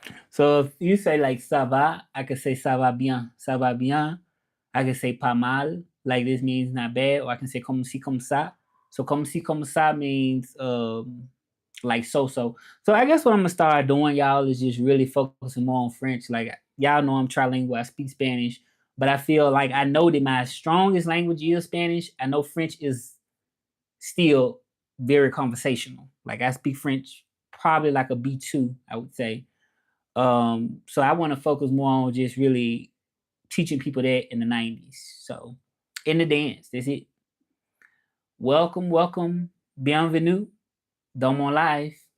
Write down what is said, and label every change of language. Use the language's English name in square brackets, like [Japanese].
[English] So if you say like [French] ça va, [English] I can say [French] ça va bien. Ça va bien. [English] I can say [French] pas mal. [English] Like this means not bad. Or I can say [French] comme si comme ça. [English] So [French] comme si comme ça [English] means like so. So I guess what I'm gonna start doing, y'all, is just really focusing more on French. Like y'all know I'm trilingual. I speak Spanish, but I feel like I know that my strongest language is Spanish. I know French is still very conversational. Like I speak French probably like a B2, I would say. So I want to focus more on just really teaching people that in the 90s. So in the dance, that's it. Welcome, welcome, [French] bienvenue dans mon [English] life.